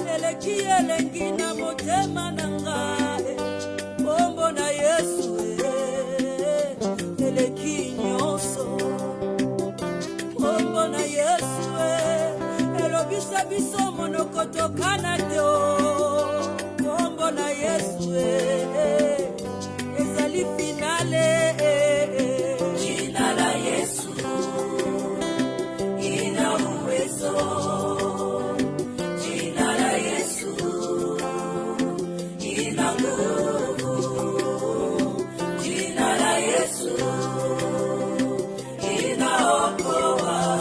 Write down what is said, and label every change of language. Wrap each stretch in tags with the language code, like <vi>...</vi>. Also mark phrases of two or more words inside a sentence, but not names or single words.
<ln>eleki elengi na motema nanga kombo na Yesu eleki nyonso kombo na Yesu elobisa biso monoko tokana te kombo na Yesu ezali finale</ln> <sw>jina la Yesu ina uwezo jina la Yesu ina nguvu jina la Yesu inaokoa</sw>